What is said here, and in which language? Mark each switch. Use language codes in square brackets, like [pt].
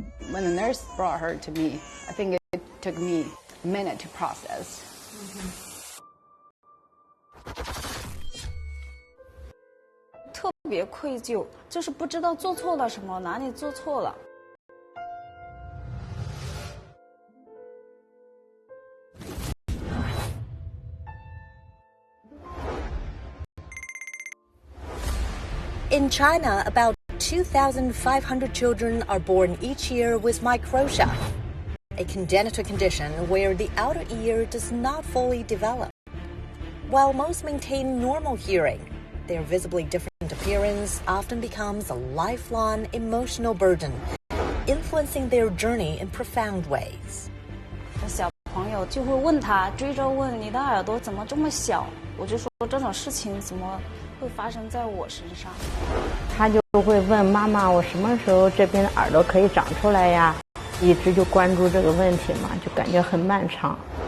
[en] when the nurse brought her to me, I think it took me a minute to process. [zh] 特别愧疚，就是不知道做错了什么，哪里做错了。 [en] In China, about 2,500 children are born each year with microtia, a congenital condition where the outer ear does not fully develop. While most maintain normal hearing, their visibly different appearance often becomes a lifelong emotional burden, influencing their journey in profound ways. [zh] 小朋友就会问他，追着问你的耳朵怎么这么小？我就说这种事情怎么会发生在我身上？他就会问妈妈，我什么时候这边的耳朵可以长出来呀？一直就关注这个问题嘛，就感觉很漫长。